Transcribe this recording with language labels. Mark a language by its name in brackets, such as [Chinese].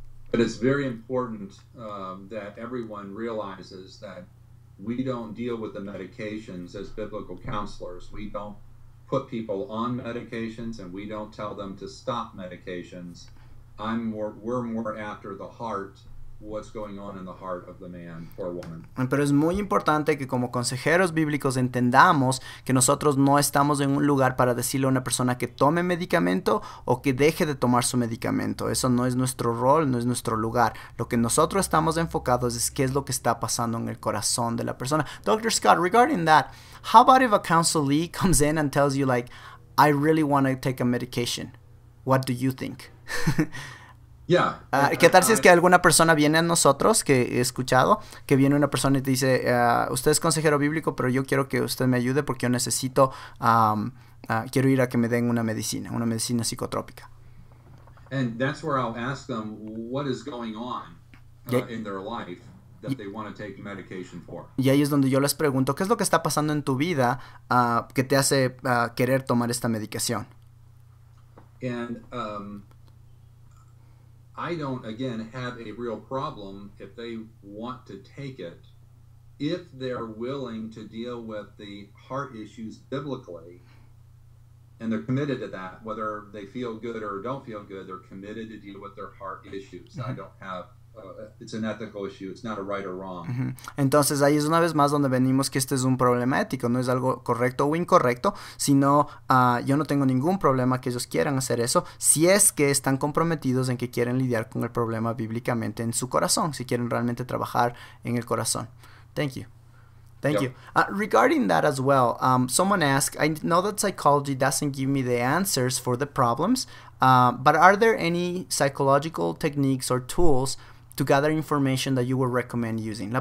[English] But it's very important that everyone realizes that we don't deal with the medications as biblical counselors. We don't put people on medications and we don't tell them to stop medications. We're more after the heart what's going on in the heart of the man or woman. [Spanish] Pero es muy importante que como consejeros bíblicos entendamos que nosotros no estamos en un lugar para decirle a una persona que tome medicamento o que deje de tomar su medicamento. Eso no es nuestro rol, no es nuestro lugar. Lo que nosotros estamos enfocados es qué es lo que está pasando en el corazón de la persona. [English] Dr. Scott, regarding that, how about if a counselee comes in and tells you like, I really want to take a medication? What do you think? Yeah. [Spanish] ¿Qué tal si es que alguna persona viene a nosotros, que he escuchado, que viene una persona y te dice, usted es consejero bíblico, pero yo quiero que usted me ayude porque yo necesito, quiero ir a que me den una medicina psicotrópica? [English] And that's where I'll ask them what is going on in their life that they want to take medication for. [Spanish] Y ahí es donde yo les pregunto, ¿qué es lo que está pasando en tu vida que te hace querer tomar esta medicación? [English] And I don't, again, have a real problem if they want to take it, if they're willing to deal with the heart issues biblically, and they're committed to that, whether they feel good or don't feel good, they're committed to deal with their heart issues. I don't have, it's an ethical issue, it's not a right or wrong. [Spanish] Entonces ahí es una vez más donde venimos que este es un problema ético, no es algo correcto o incorrecto, sino yo no tengo ningún problema que ellos quieran hacer eso, si es que están comprometidos en que quieren lidiar con el problema bíblicamente en su corazón, si quieren realmente trabajar en el corazón. [English] Thank you. Thank you. Regarding that as well, someone asked, I know that psychology doesn't give me the answers for the problems, but are there any psychological techniques or tools to gather information that you would recommend using?